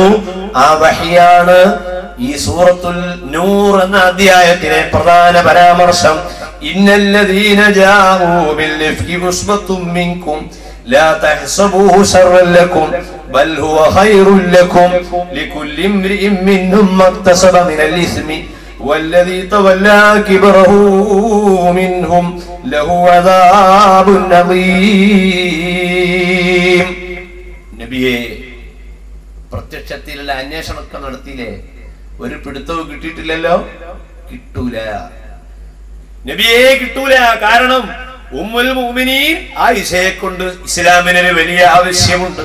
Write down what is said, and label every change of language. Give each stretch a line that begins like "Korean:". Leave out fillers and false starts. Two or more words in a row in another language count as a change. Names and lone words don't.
Malayalam: ആ വഹിയാണ് ഈ സൂറത്തുൽ നൂർ എന്ന അധ്യായത്തിലെ പ്രധാന പരാമർശം.
Arabic: إن الذين جاءوا بالإفك عصبة منكم لا تحسبوه شرا لكم بل هو خير لكم لكل امرئ منهم ما اكتسب من الإثم والذي تولى كبره منهم له عذاب عظيم.
Malayalam: നബിയെ, പ്രത്യക്ഷത്തിലുള്ള അന്വേഷണമൊക്കെ നടത്തിയില്ലേ? ഒരു പിടുത്തവും കിട്ടിയിട്ടില്ലല്ലോ. കിട്ടൂല നബിയെ, കിട്ടൂല. കാരണം
Arabic: أم المؤمنين
Malayalam: ആയിഷയെ കൊണ്ട് ഇസ്ലാമിനൊരു വലിയ ആവശ്യമുണ്ട്.